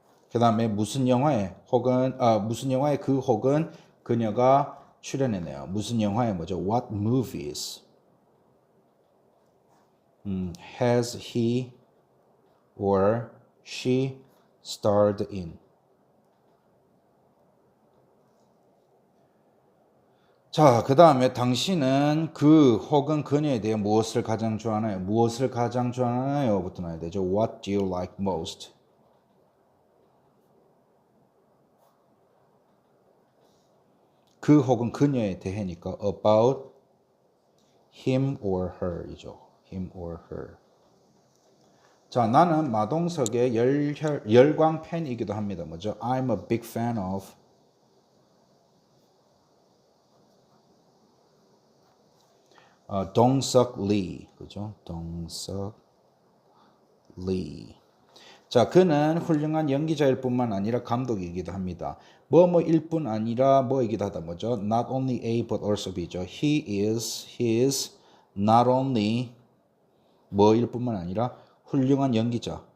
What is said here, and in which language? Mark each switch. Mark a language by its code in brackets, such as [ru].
[ko] 그 다음에 무슨 영화에 혹은 그녀가 출연했네요. 무슨 영화에 뭐죠? [en] What movies has he or she starred in? [ko] 자, 그 다음에 당신은 그 혹은 그녀에 대해 무엇을 가장 좋아하나요? 부터 나야 되죠. [en] What do you like most? [ko] 그 혹은 그녀에 대해니까 [en] about him or her [ko] 이죠. [en] him or her. [ko] 자, 나는 마동석의 열광 팬이기도 합니다. 뭐죠? [en] I'm a big fan of 동석 리. [ko] 그죠? 동석 리. 자, 그는 훌륭한 연기자일 뿐만 아니라 감독이기도 합니다. 뭐뭐일 뿐 아니라 뭐이기도 하다. 뭐죠? [en] Not only A but also B죠. He is not only [ko] 뭐일 뿐만 아니라 훌륭한 연기자.